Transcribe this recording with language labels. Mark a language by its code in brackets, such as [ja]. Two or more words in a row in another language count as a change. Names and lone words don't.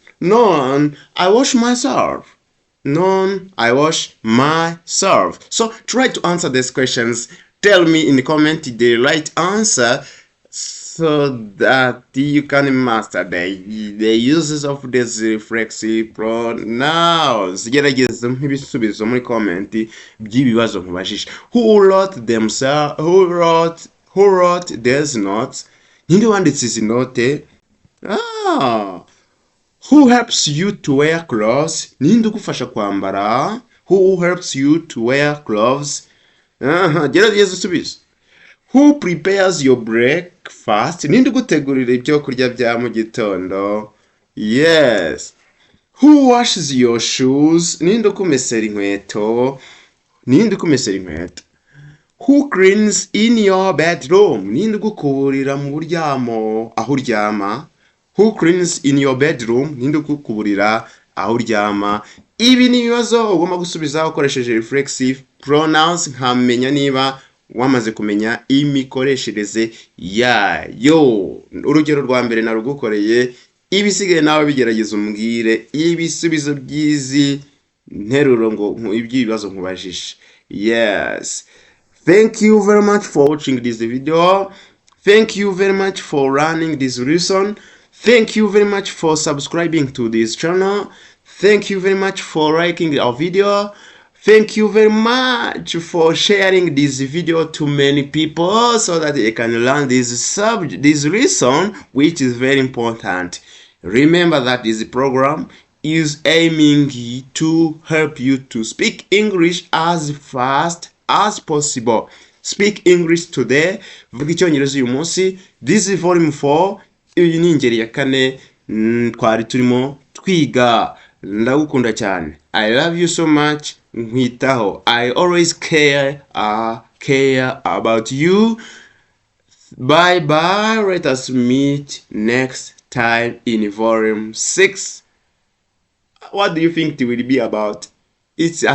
[en] No one. I wash myself. None. I wash myself. So try to answer these questions. Tell me in the comment the right answer so that you can master the uses of these reflexive pronouns. [rw] Gerageza ibisubizo muri comment by'ibibazo nkubajije. [en] Who wrote these notes? [rw] Ninde wanditse izi note? [en] Who helps you to wear clothes? [rw] Ninde ugufasha kwambara? [en] Who helps you to wear clothes? [rw] Gerageza usubize. [en] Who prepares your breakfast? [rw] Ninde ugutegurira ibyo kurya bya mu gitondo? [en] Yes. Who washes your shoes? [rw] Ninde ukumesera inkweto? Ninde ukumesera inkweto? [en] Who cleans in your bedroom? [rw] Ninde ugukuburira mu buryamo aho uryama? [en] Who cleans in your bedroom? [rw] Ninde ugukuburira aho uryama? Ibi ni ibibazo ugomba gusubiza ukoresheje [en] reflexive pronouns, [rw] nkamenya niba wamaze kumenya imikoreshereze yayo. Urugero rwa mbere narugukoreye, ibisigaye nawe bigerageza umbwire ibisubizo by'izi nteruro ngo iby'ibibazo nkubajije. [en] Yes. Thank you very much for watching this video. Thank you very much for running this lesson. Thank you very much for subscribing to this channel. Thank you very much for liking our video. Thank you very much for sharing this video to many people so that they can learn this lesson, which is very important. Remember that this program is aiming to help you to speak English as fast as possible. Speak English today. [rw] Vuga Icyongereza uyu munsi. [en] This is volume 4. [rw] Iyi ni ingeri ya 4 twari turimo twiga. Ndagukunda cyane. [en] I love you so much. Nkwitaho. I always care about you. Bye bye. Let us meet next time in volume 6. What do you think it will be about?